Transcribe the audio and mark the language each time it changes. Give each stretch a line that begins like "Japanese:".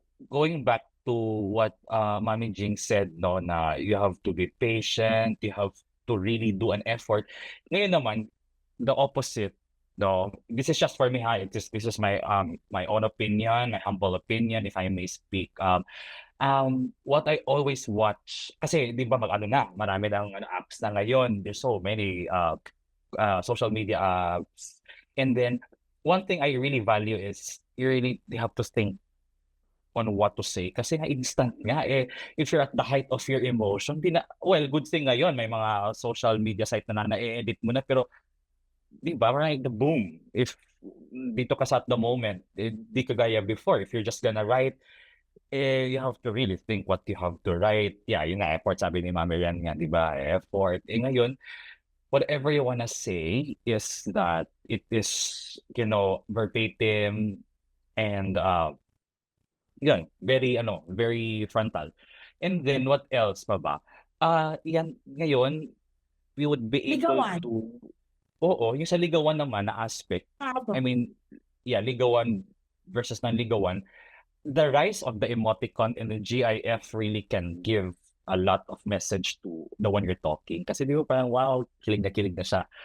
English: Going back to what Mami Jing said, no, na you have to be patient, you have to really do an effort.
Filipino: Ngayon naman,
English: the opposite, no. This is just for me, ha. This is my my own opinion, my humble opinion, if I may speak. What I always watch,
Filipino: kasi di ba marami ng apps na ngayon.
English: There's so many social media apps. And then one thing I really value is you have to think on what to say
Filipino: kasi nga instant nga
English: if you're at the height of your emotion, good thing
Filipino: ngayon may mga social media site na na-edit mo na,
English: pero di ba right, the boom, if dito ka sa at the moment,
Filipino: di ka gaya
English: before. If you're just gonna write, you have to really think what you have to write.
Filipino: Yeah, yun nga, effort, sabi ni Mami Ren nga, di ba, effort. Ngayon,
English: whatever you wanna say is that it is, verbatim and yun, very frontal. And then what else pa ba? Yan ngayon we would be able
Filipino: Ligawan. to yung sa ligawan naman na aspect.
English: I mean, yeah,
Filipino: ligawan versus non-ligawan.
English: The rise of the emoticon and the GIF really can give a lot of message to the one you're talking.
Filipino: Kasi di ba parang wow, kilig na siya.